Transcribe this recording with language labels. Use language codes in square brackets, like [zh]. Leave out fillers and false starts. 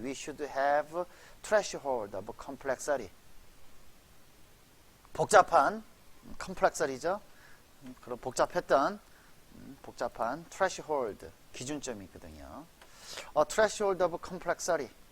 [en] We should have threshold of complexity. [ko] 복잡한 complex이죠. 그런 복잡한 threshold, 기준점이 있거든요. [en] threshold of complexity.